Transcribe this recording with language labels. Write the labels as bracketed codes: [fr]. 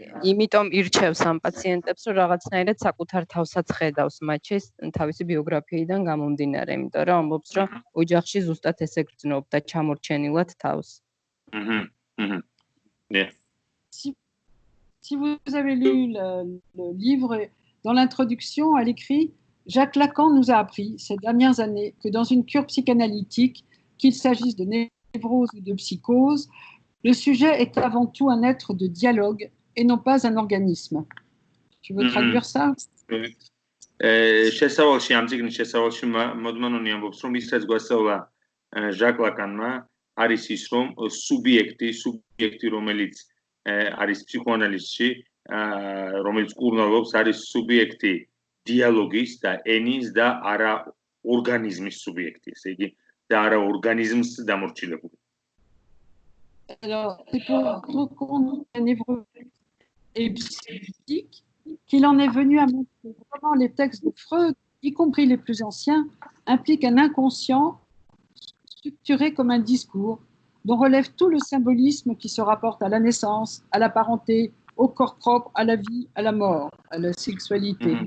[ka] იმიტომ ირჩევს ამ პაციენტებს, რომ რაღაცნაირად საკუთარ თავსაც ხედავს მათში თავისი ბიოგრაფიიდან გამომდინარე, იმიტომ რომ ამბობს, რომ ოჯახში ზუსტად ესე გრძნობდა ჩამორჩენილად თავს. [fr] Si vous avez lu le livre, dans l'introduction, elle écrit « Jacques Lacan nous a appris ces dernières années que dans une cure psychanalytique, qu'il s'agisse de névrose ou de psychose, le sujet est avant tout un être de dialogue et non pas un organisme. » Tu veux traduire ça? [ka] შესავალში ამ წიგნის შესავალში მოდმანონი ამბობს რომ ისაც გვასწავლა ჟაკ ლაკანმა არის ის რომ სუბიექტი რომელიც არის ფსიქოანალიზში რომელიც კურნალობს არის სუბიექტი დიალოგის და ენის და არა ორგანიზმის სუბიექტი, ესე იგი და არა ორგანიზმს დამორჩილებული. [fr] Alors, c'est pour reconnaître la névrose et psychique qu'il en est venu à montrer comment les textes de Freud, y compris les plus anciens, impliquent un inconscient structuré comme un discours dont relève tout le symbolisme qui se rapporte à la naissance, à la parenté, au corps propre, à la vie, à la mort, à la sexualité.